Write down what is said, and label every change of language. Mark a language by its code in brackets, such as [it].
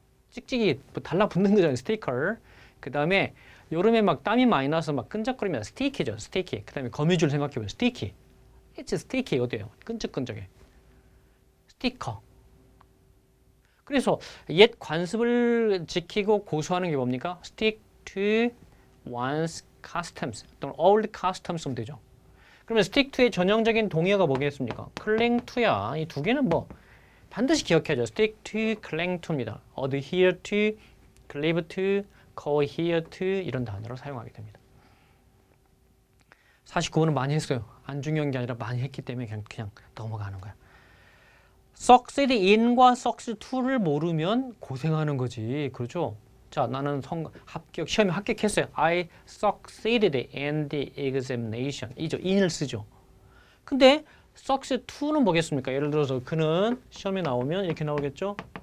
[ko] 찍찍이 뭐 달라붙는 거잖아요. 스티커. 그 다음에 여름에 막 땀이 많이 나서 막 끈적거리면 스티키죠. 스티키. 그 다음에 거미줄 생각해보세요. 스티키. [en] It's sticky. [ko] 어때요? 끈적끈적해. 스티커. 그래서 옛 관습을 지키고 고수하는 게 뭡니까? [en] stick to one's customs 또는 old customs면 되죠. [ko] 그러면 stick to의 전형적인 동의어가 뭐겠습니까? [en] cling to야. [ko] 이 두 개는 뭐 반드시 기억해야죠. [en] stick to, cling to입니다. adhere to, cleave to, cohere to [ko] 이런 단어로 사용하게 됩니다. 49번은 많이 했어요. 안 중요한 게 아니라 많이 했기 때문에 그냥 넘어가는 거야. succeed in과 succeed to를 모르면 고생하는 거지. 그렇죠? 자, 나는 시험에 합격했어요. [en] I succeeded in the examination. [ko] 이죠. in을 쓰죠. 근데 succeed to는 뭐겠습니까? 예를 들어서 그는 시험에 나오면 이렇게 나오겠죠?